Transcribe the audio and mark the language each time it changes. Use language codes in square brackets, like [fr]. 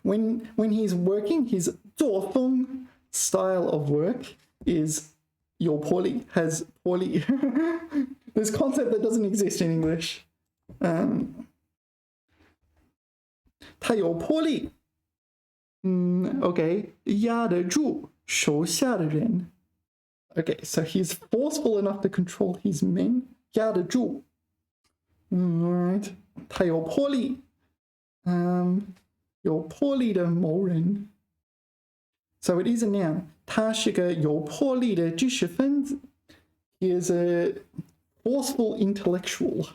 [en] When he's working, his 作风 style of work is 有魄力 has 魄力 This concept that doesn't exist in English. [zh] 他有魄力 [en] Okay, [zh] 压得住手下的人 [en] Okay, so he's forceful enough to control his men. [zh] 压得住 Alright. 他有魄力有魄力的谋人 [en] So it is a noun. [zh] 他是个有魄力的知识分子 [en] He is a forceful intellectual.